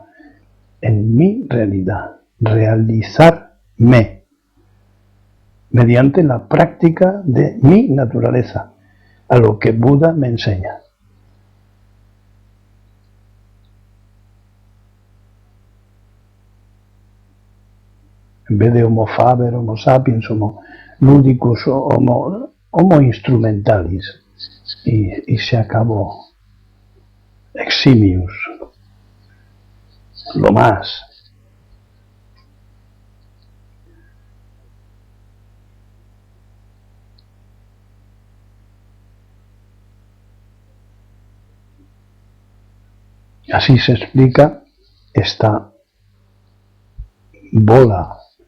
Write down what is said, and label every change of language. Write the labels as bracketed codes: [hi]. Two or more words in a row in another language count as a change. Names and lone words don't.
[es] En mi realidad, realizarme mediante la práctica de mi naturaleza, a lo que Buda me enseña. En vez de [la] homo faber, homo sapiens, homo ludicus, homo instrumentalis, [es] y se acabó. Eximius, lo más. Así se explica esta bola,